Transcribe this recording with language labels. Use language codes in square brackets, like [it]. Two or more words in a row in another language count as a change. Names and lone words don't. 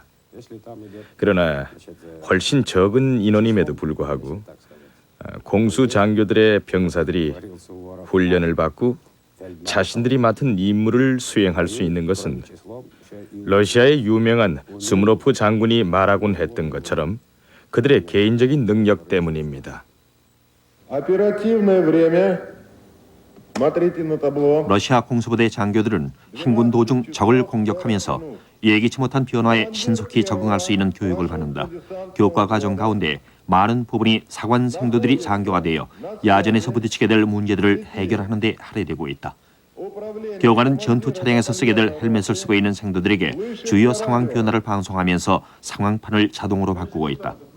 [ko] 그러나 훨씬 적은 인원임에도 불구하고 공수장교들의 병사들이 훈련을 받고 자신들이 맡은 임무를 수행할 수 있는 것은 러시아의 유명한 스무로프 장군이 말하곤 했던 것처럼 그들의 개인적인 능력 때문입니다. [ru] Оперативное время. Смотрите на табло. [ko] 러시아 공수부대 장교들은 행군 도중 적을 공격하면서 예기치 못한 변화에 신속히 적응할 수 있는 교육을 받는다. 교과 과정 가운데 많은 부분이 사관 생도들이 장교가 되어 야전에서 부딪히게 될 문제들을 해결하는 데 할애되고 있다. 교관은 전투 차량에서 쓰게 될 헬멧을 쓰고 있는 생도들에게 주요 상황 변화를 방송하면서 상황판을 자동으로 바꾸고 있다.